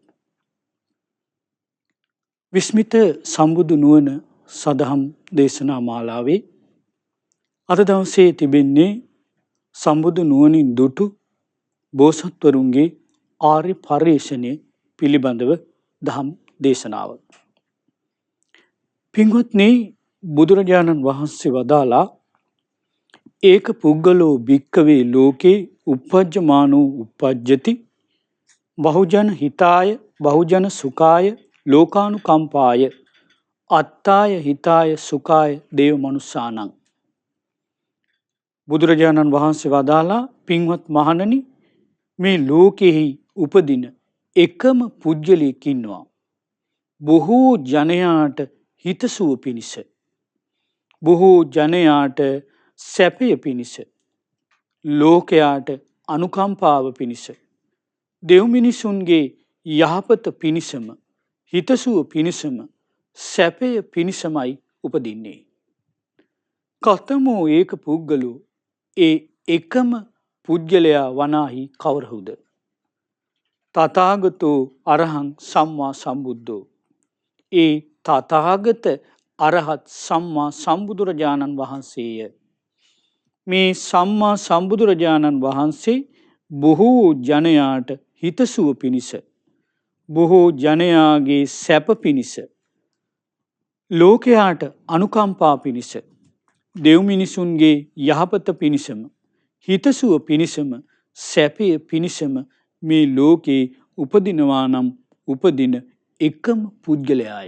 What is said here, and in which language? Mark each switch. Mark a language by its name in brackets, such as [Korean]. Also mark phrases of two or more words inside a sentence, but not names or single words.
[Sinhala] විස්මිත සම්බුදු නුවණ සදහම් දේශනා මාලාවේ අද දවසේ තිබෙන්නේ සම්බුදු නුවණින් දුටු බෝසත්වරුන්ගේ ආර්ය පරිශ්‍රණය පිළිබඳව දහම් දේශනාව. පින්වත්නි, බුදුරජාණන් වහන්සේ වදාලා [Pali] ඒක පුද්ගලෝ භික්කවේ ලෝකේ uppajjamaano uppajjati බහුජන හිතාය බහුජන සුඛාය ලෝකානුකම්පාය අත්තාය හිතාය සුඛාය දේව මනුස්සානං. [Sinhala] බුදුරජාණන් වහන්සේ වදාලා, පින්වත් මහණනි, මේ ලෝකෙහි උපදින එකම පුජ්‍යලයක් ඉන්නවා. බොහෝ ජනයාට හිතසුව පිණිස, බොහෝ ජනයාට සැපය පිණිස, ලෝකයාට අනුකම්පාව පිණිස, දෙව් මිනිසුන්ගේ යහපත පිණිසම, හිතසුව පිණිසම, සැපය පිණිසමයි උපදින්නේ. [Pali] කතමෝ ඒක පුද්ගලෝ, [Sinhala] ඒ එකම පුද්ගලයා වනාහි කවරහුද? [Pali] තථාගතෝ අරහං සම්මා සම්බුද්ධෝ, [Sinhala] ඒ තථාගත අරහත් සම්මා සම්බුදුරජාණන් වහන්සේය. මේ සම්මා සම්බුදුරජාණන් වහන්සේ බොහෝ ජනයාට හිතසුව පිණිස, බොහෝ ජනයාගේ සැප පිණිස, ලෝකයාට අනුකම්පා පිණිස, දෙව් මිනිසුන්ගේ යහපත පිණිසම, හිතසුව පිණිසම, සැපය පිණිසම මේ ලෝකේ උපදිනවා නම් උපදින එකම පුද්ගලයාය.